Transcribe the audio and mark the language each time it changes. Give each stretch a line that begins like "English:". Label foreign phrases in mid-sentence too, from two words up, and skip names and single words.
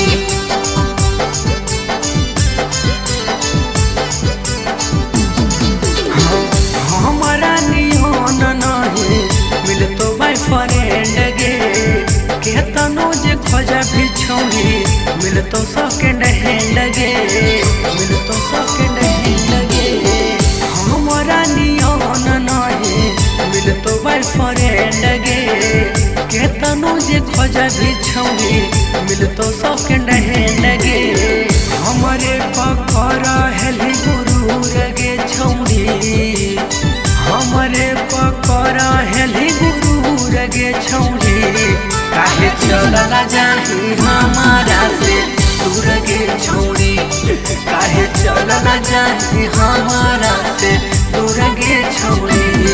Angika: हमारा नियन नहीं मिलतो बॉयफ्रेंड गे, केतनो जे खोजा भी छौड़ी मिलतो
English: second hand
Angika: गे, मिलतो
English: second hand
Angika: गे। हमारा नियन नहीं मिलतो बॉयफ्रेंड गे, केतनो जे खोजा भी छौड़ी मिलतो
English: second hand
Angika: गे। हमरे पकड़ हेली गुरूर गे छौड़ी, हमरे पकड़ हेली गुरूर गे छौड़ी। काहे चलल जाही हमारा से दूर गे छौड़ी, काहे चलल जाही हमारा से दूर गे छौड़ी।